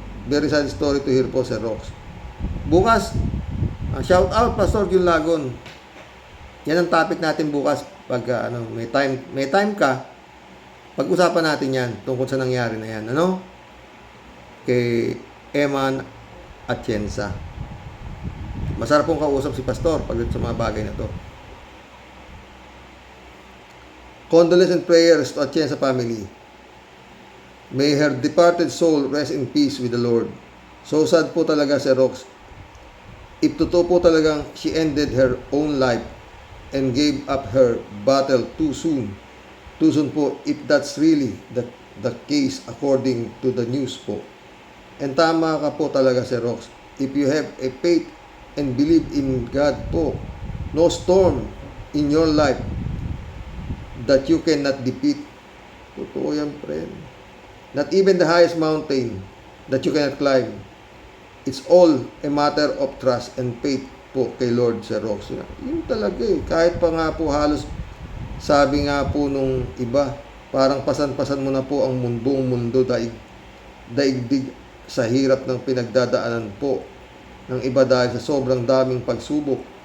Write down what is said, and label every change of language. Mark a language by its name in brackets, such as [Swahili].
[English] Very sad story to hear po, Sir Rox. [Filipino] Bukas, shout out Pastor Jun Lagon. Yan ang topic natin bukas. Pag may time ka, pag-usapan natin yan tungkol sa nangyari na yan. Ano? Kay Eman Atienza. Masarap pong kausap si Pastor pagdating sa mga bagay na to. [English] Condolence and prayers to Atienza family. May her departed soul rest in peace with the Lord. So sad [Filipino] po talaga si Rox. [English] If [Filipino] totoo po talagang [English] she ended her own life and gave up her battle too soon. Too soon po if that's really the case according to the news po. And [Filipino] tama ka po talaga, [English] Sir Rox. If you have a faith and believe in God po, no storm in your life that you cannot defeat. [Filipino] Totoo yan, [English] friend. Not even the highest mountain that you cannot climb. It's all a matter of trust and faith po kay Lord, Sir Rox. [Filipino] Yun talaga eh. Kahit pa nga po halos, sabi nga po nung iba, parang pasan-pasan mo na po ang buong mundo, daigdig sa hirap ng pinagdadaanan po ng iba dahil sa sobrang daming pagsubok.